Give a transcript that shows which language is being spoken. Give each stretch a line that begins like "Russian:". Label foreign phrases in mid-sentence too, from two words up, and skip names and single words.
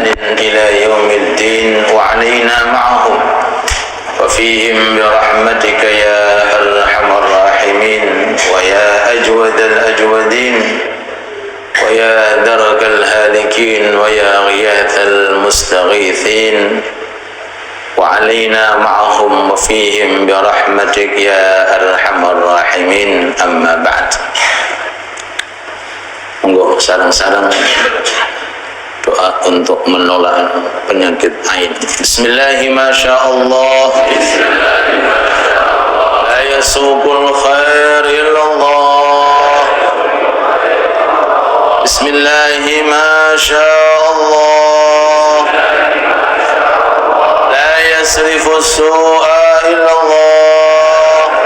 Arabic: إلى يوم الدين، وعلينا معهم وفيهم برحمتك يا أرحم الراحمين ويا أجود الأجودين ويا درك الهالكين ويا غياث المستغيثين، وعلينا معهم وفيهم برحمتك يا أرحم الراحمين. أما بعد.
Javanese: Monggo sarang-sarang
Indonesian: doa untuk menolak penyakit ain.
Arabic: بسم الله الرحمن الرحيم. لا يسوق الخير إلا الله. Bismillahirrahmanirrahim. لا يصرف السوء إلا الله.